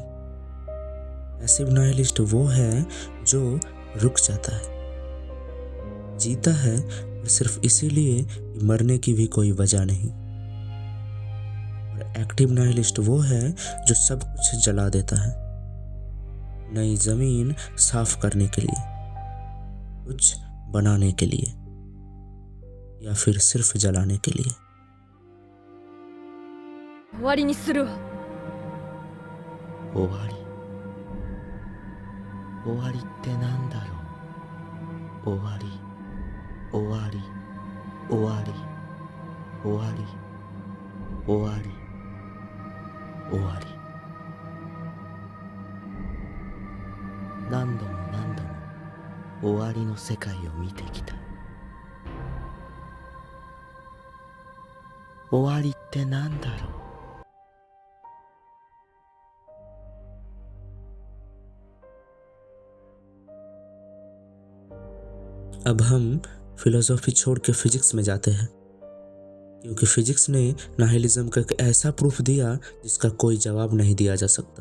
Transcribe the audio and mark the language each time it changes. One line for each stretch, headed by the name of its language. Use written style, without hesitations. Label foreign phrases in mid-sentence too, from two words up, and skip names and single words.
English: passive nihilist
Hindi: वो है जो रुक जाता है, जीता है पर सिर्फ इसीलिए कि मरने की भी कोई वजह नहीं। और
English: active nihilist
Hindi: वो है जो सब कुछ जला देता है, नई जमीन साफ करने के लिए, कुछ बनाने के लिए, या फिर सिर्फ जलाने के लिए।
Japanese: 終わりにするわ。終わり。終わりってなんだろう。終わり。終わり。終わり。終わり。終わり。終わり。何度も何度も終わりの世界を見てきた。終わりってなんだろう。
Hindi: अब हम फिलोसॉफी छोड़ के फिजिक्स में जाते हैं, क्योंकि फिजिक्स ने नाइहिलिज्म का एक ऐसा प्रूफ दिया जिसका कोई जवाब नहीं दिया जा सकता।